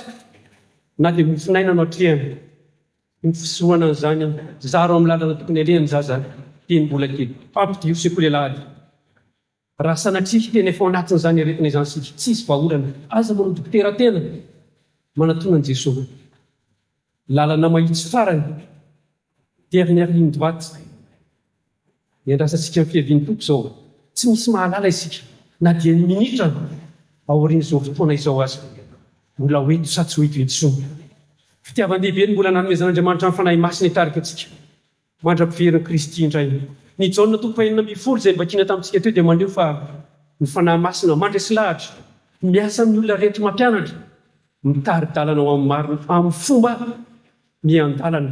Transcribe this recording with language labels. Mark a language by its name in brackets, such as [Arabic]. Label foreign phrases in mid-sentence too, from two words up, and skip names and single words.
[Malagasy] Na dia mifinaina no atrehany. Ny fisoana an'izany zaro amin'ny lalana tokony alehany zaza teny mbola kely. Pampidio sekolelahady. Raha sanatria tena efa ao anatin'izany aretina izany sika, tsisy vahaolana. Aza manao dokotera tena manantonan'i Jesosy. Lalana mahitsy farany, [French] dernière ligne droite. [Malagasy] Iandrasantsika ny fiavian'ny tompo izao. Tsy misy mahalala isika. Na dia ny minitra aorian'izao fotoana izao aza. Mbola hoeto sa tsy hoeto intsony. Fitiavan-dehibe ny mbola nanomezan'Andriamanitra ny fanahy masina hitarika antsika. Mandra-piveriny Kristy indray. Ny Jaona 1:20 izay mbakiana tamintsika teo dia maneho fa ny fanahy masina mandresy lahatra, miasa amin'ny olona rehetra mampianatra, mitary-dalana ao amin'ny marina, amin'ny fomba mian-dalana.